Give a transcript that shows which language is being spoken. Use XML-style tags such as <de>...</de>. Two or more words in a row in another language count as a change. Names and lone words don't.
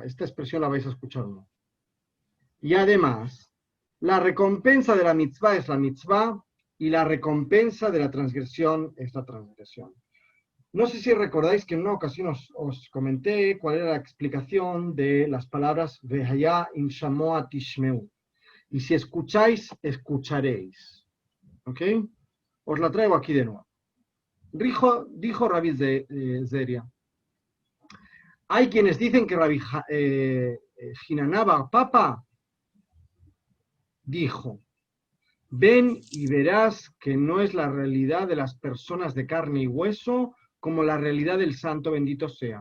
<es>Esta expresión la vais a escuchar, ¿no? Y además, la recompensa de la mitzvah es la mitzvah y la recompensa de la transgresión es la transgresión. No sé si recordáis que en una ocasión os comenté cuál era la explicación de las palabras</es> <he>והיה אם שמוע תשמעו.</he> <es>Y si escucháis, escucharéis. ¿Ok? Os la traigo aquí de nuevo. Dijo Rabbi Zeria. Hay quienes dicen que Rabbi Hinaná bar Papa dijo: ven y verás que no es la realidad de las personas de carne y hueso como la realidad del santo bendito sea.</es>